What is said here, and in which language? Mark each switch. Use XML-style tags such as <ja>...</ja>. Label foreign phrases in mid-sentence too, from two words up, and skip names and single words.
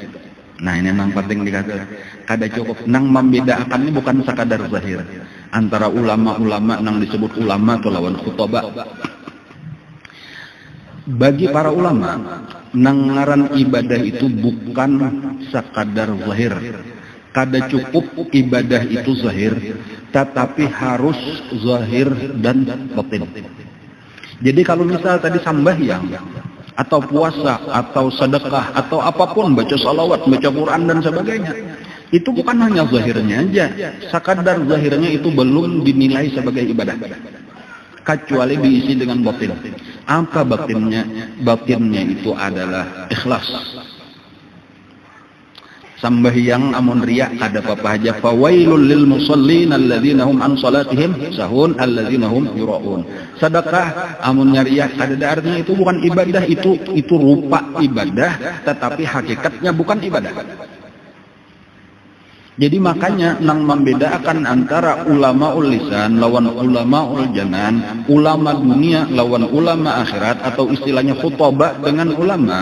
<bjn>Nah ini memang penting dikatakan, kada cukup. Nang membedakan ini bukan sekadar zahir antara ulama-ulama nang disebut ulama atau lawan khutbah. Bagi para ulama, nang ngaran ibadah itu bukan sekadar zahir. Kada cukup ibadah itu zahir,</bjn> <id>tetapi harus zahir dan batin. Jadi kalau misal tadi sambahyang, atau puasa, atau sedekah, atau apapun, baca salawat, baca Quran dan sebagainya, itu bukan hanya zahirnya aja. Sekadar zahirnya itu belum dinilai sebagai ibadah, kecuali diisi dengan batin. Apa batinnya? Batinnya itu adalah ikhlas.</id> <bjn>Sambahyang amun riya kada apa aja.</bjn> <ar>فويل للمصلين الذين هم عن صلاتهم ساهون الذين هم يراءون.</ar> <bjn>Sedekah amun riya kada artinya itu bukan ibadah, itu rupa ibadah tetapi hakikatnya bukan ibadah. Jadi makanya nang membedakan antara</bjn> <ar>علماء اللسان</ar> <bjn>lawan</bjn> <ar>علماء الجنان,</ar> <bjn>ulama dunia lawan ulama akhirat, atau istilahnya khutbah dengan ulama.</bjn>